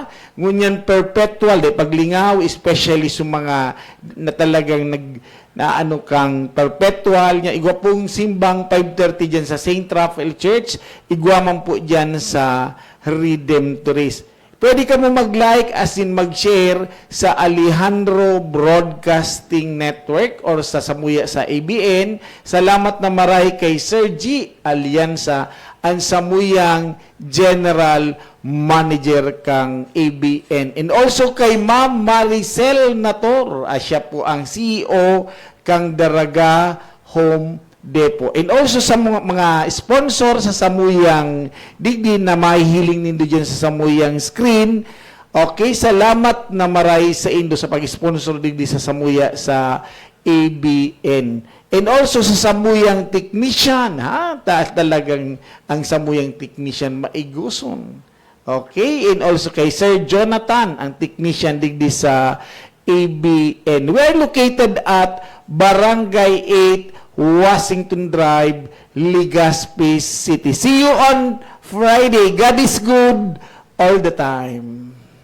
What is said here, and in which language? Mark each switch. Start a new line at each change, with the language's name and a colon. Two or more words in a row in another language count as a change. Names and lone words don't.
Bikol: Ngunyan perpetual, di paglingaw, especially sa mga na talagang na ano kang perpetual niya. Igwa pong simbang 5:30 dyan sa St. Raphael Church. Igwa man po dyan sa Redemptorist. Pwede ka mo mag-like
English: as in
Bikol: mag-share sa Alejandro Broadcasting Network or sa Samuya sa ABN. Salamat na maray kay Sir G. Alianza, ang Samuyang
English: General Manager
Bikol: kang ABN.
English: And also
Bikol: kay Ma'am Maricel Nator, siya po ang CEO kang Daraga Home Depot.
English: And also
Bikol: sa mga sponsor sa Samuyang digdi na mahihiling nindo dyan sa Samuyang screen. Okay, salamat na maray sa indo sa pag-sponsor digdi sa Samuya sa ABN.
English: And also
Bikol: sa Samuyang technician, ha? Talagang ang Samuyang technician maiguson. Okay,
English: and also
Bikol: kay Sir Jonathan, ang technician digdi sa ABN.
English: We're located at Barangay 8 Washington Drive, Legazpi City. See you on Friday. God is good all the time.